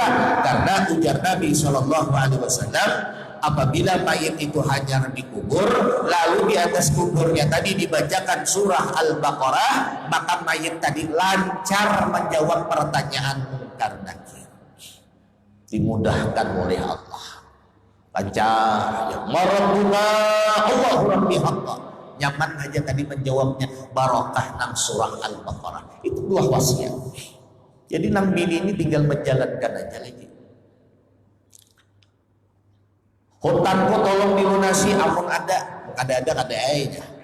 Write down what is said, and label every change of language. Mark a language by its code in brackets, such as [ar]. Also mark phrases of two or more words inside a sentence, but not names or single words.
[id] Karena ujar Nabi SAW, apabila mayit itu hanya dikubur, lalu di atas kuburnya tadi dibacakan surah Al-Baqarah, maka mayit tadi lancar menjawab pertanyaan munkar nakir. Dimudahkan oleh Allah. Lancar. [ar] Ya Rabbuna Allahu Rabbi haqqa. [bjn] Nyaman aja tadi menjawabnya, barokah nang surah Al-Baqarah. [id] Itu 2 wasiat. [bjn] Jadi nang bini ini tinggal menjalankan aja lagi. Hutangku tolong dilunasi, ampun ada aja.